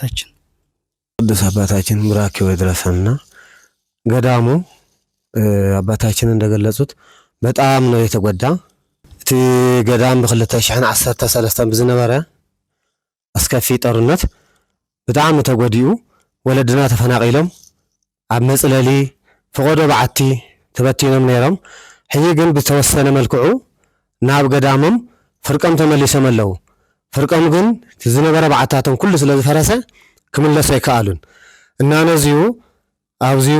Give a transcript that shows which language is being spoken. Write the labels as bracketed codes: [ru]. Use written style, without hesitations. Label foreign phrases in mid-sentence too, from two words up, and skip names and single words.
[am] አባታችን ብራኪው ይድረሰና ገዳሙ አባታችን እንደገለጹት በጣም ነው የተጎዳ። [ti] እቲ ገዳም በ2013 ብዝነበረ [am] አስከፊ ጦርነት [ti] በጣም ተጎዲኡ ወለድና ተፈናቂሎም ኣብ መጽለሊ ፍቆዶ በዓቲ ተበቲኖም ነይሮም። ሕጂ ግን ብተወሰነ መልክዑ ናብ ገዳሞም ፍርቆም ተመሊሶም ኣለዉ። ፍርቆም ግን ዝነበረ በዓታቶም ኩሉ ስለ ዝፈረሰ ክምለሱ ኣይከኣሉን እና ነዚሁ ኣብዚሁ